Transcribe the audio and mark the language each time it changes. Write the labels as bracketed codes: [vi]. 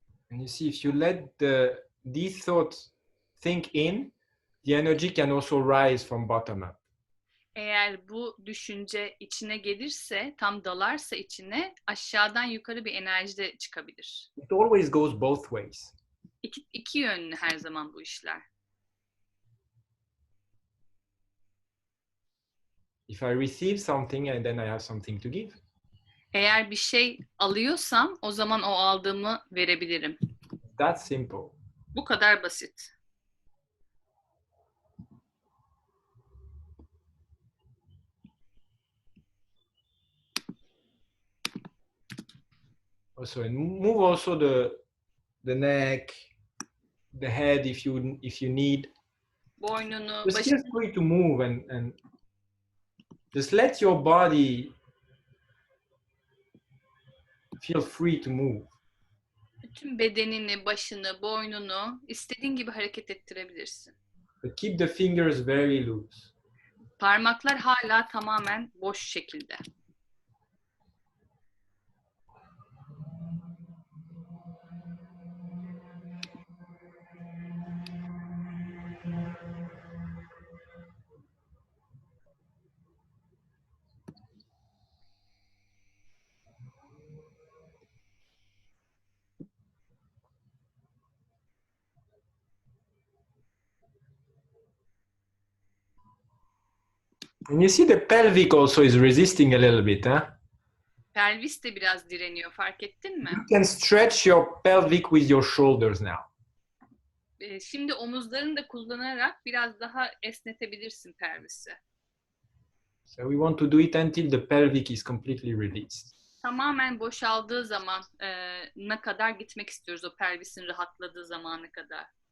[en] And you see, if you let these thoughts think in, the energy can also rise from bottom up. [tr] Eğer bu düşünce içine gelirse, tam dalarsa içine, aşağıdan yukarı bir enerji de çıkabilir. [en] It always goes both ways. [tr] İki yönlü her zaman bu işler. [en] If I receive something and then I have something to give. [tr] Eğer bir şey alıyorsam o zaman o aldığımı verebilirim. [en] That's simple. [tr] Bu kadar basit. [en] Also, and move also the neck, the head if you need. [tr] Boynunu, [en] Just feel [tr] başını, [en] free to move and just let your body feel free to move. [tr] bütün bedenini, başını, boynunu istediğin gibi hareket ettirebilirsin. [en] But keep the fingers very loose. [tr] Parmaklar hala tamamen boş şekilde. [en] And you see the pelvic also is resisting a little bit, huh? [tr] Pelvis de biraz direniyor, fark ettin mi? [en] You can stretch your pelvic with your shoulders now. [tr] Şimdi omuzlarını da kullanarak biraz daha esnetebilirsin pelvisi. [en] So we want to do it until the pelvic is completely released. [tr] Tamamen boşaldığı zaman ne kadar gitmek istiyoruz, o pelvisin rahatladığı zamana kadar.